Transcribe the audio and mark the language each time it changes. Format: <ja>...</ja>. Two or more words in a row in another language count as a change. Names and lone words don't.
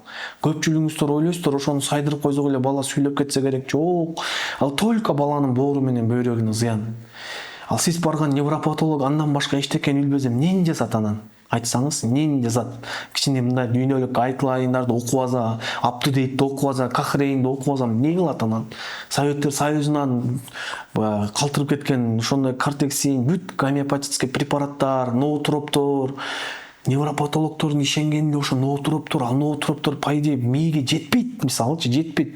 <ky>Көпчүлүгүңүздөр ойлойсуздар, ошону сайдырып койсок эле бала сүйлөп кетсе керек. Жок, ал только баланын боору менен бөйрөгүнө зыян. Ал сиз барган невропатолог андан башка эчтекен билбесем, эмнени жазат анан? Айтсаңыз, эмнени жазат? Кичине мындай дүйнөлүк айтлайндарды окуп алса, up-to-date окуп алса, Кохрейнди окуп алсам эмне кылат анан? Советтер Союзунан калтырып кеткен ошондой кортексин, бүт гомеопатический препараттар, ноотроптор, невропатологдордун ишенгенде ошо ноотроптор, ал ноотроптор</ky> <ru>по идее</ru> <ky>мээге жетпейт, мисалычы жетпейт.</ky>